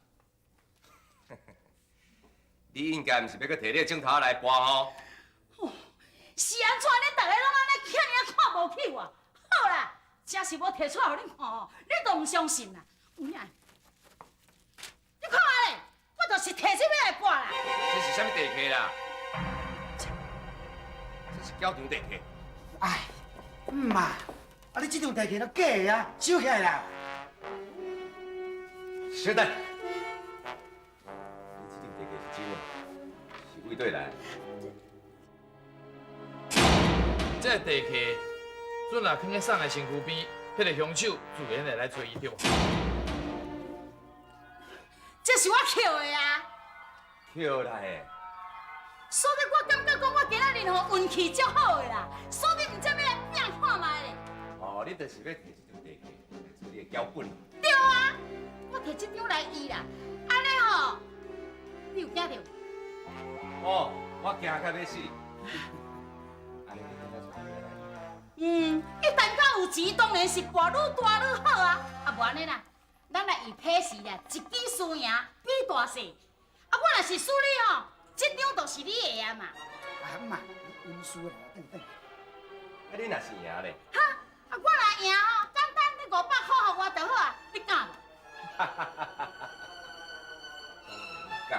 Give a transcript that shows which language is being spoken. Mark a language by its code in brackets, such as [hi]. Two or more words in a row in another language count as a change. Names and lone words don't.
[nan] 你应该毋是要搁摕你个镜头来搬吼？是安怎？恁大家拢安尼遐尔看无起我？好啦，真是我摕出来互恁看哦，恁都唔相信啦。有影？你看下咧，我就是摕这要来搬啦。这是啥物地契啦？这是教场地契。哎，嘛，啊你这张地契都假的啊，收起来啦！小等，你这张地契是真的，是为对来。这地契准若囥在送的身躯边，迄个凶手自然会来找伊对。这是我捡的啊！捡来的。所以我感觉讲我今仔日吼运气足好的啦，所以唔知要来拼看卖咧。哦，你就是要摕这张地契来做你的脚本。对啊，我摕这张来医啦，安尼吼，你有惊到？哦，我惊到要死。安尼你今仔出来来？一旦到有钱，当然是博愈大愈好啊！啊，无安尼啦，咱来以配时啦，一举输赢，比大细。啊，我若是输你吼，这张就是你的啊嘛。啊嘛，你运输啦，等。啊，你若是赢咧？哈，啊，我若赢吼，简单，你500块互我就好啊，你敢无？哈哈哈哈哈！敢？